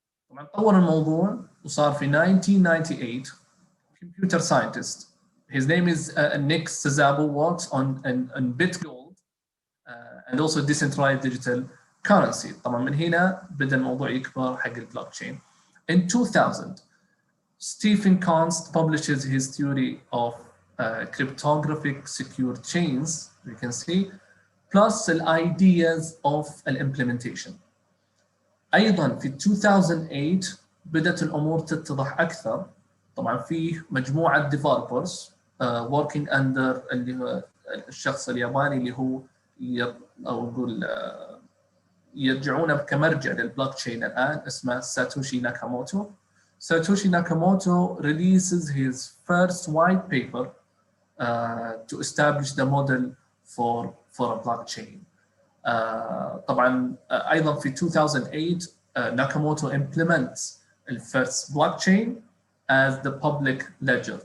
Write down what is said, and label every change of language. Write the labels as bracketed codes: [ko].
[ar] طبعا طور الموضوع وصار في 1998 computer scientist. [en] His name is Nick Szabo works on BitGold and also decentralized digital currency. [ar] طبعا من هنا بدأ الموضوع يكبر حق البلوكتشين. [en] In 2000 Stephen Const publishes his theory of cryptographic secure chains, you can see, plus the ideas of the implementation. [ar] أيضا في 2008 بدأت الأمور تتضح أكثر. طبعا فيه مجموعة [en] developers working under [ar] اللي هو الشخص الياباني اللي هو أو نقول يرجعونه كمرجع للبلوكتشين الآن اسمه ساتوشي ناكاموتو. [en] Satoshi Nakamoto releases his first white paper to establish the model for a blockchain. [ar] طبعا أيضا في [en] 2008 Nakamoto implements the first blockchain as the public ledger.